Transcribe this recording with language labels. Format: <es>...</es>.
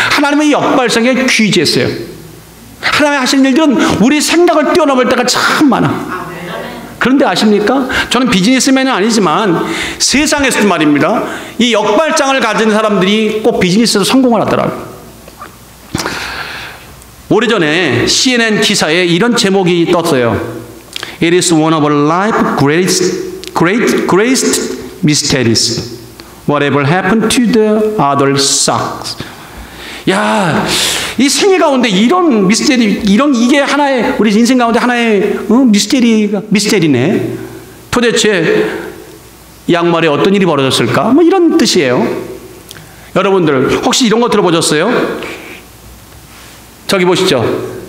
<ko>하나님은 이 역발상에 귀재했어요. 하나님이 하시는 일들은 우리 생각을 뛰어넘을 때가 참 많아. 그런데 아십니까? 저는 비즈니스맨은 아니지만 세상에서도 말입니다. 이 역발상을 가진 사람들이 꼭 비즈니스에서 성공을 하더라고요. 오래전에 CNN 기사에 이런 제목이 떴어요.</ko> <en>It is one of life's greatest mysteries. Whatever happened to the other sucks.</en> <ko>야, 이 생애 가운데 이런 미스테리, 이게 하나의, 우리 인생 가운데 하나의 미스테리네. 도대체 양말에 어떤 일이 벌어졌을까? 뭐 이런 뜻이에요. 여러분들 혹시 이런 거 들어보셨어요? 저기 보시죠.</ko>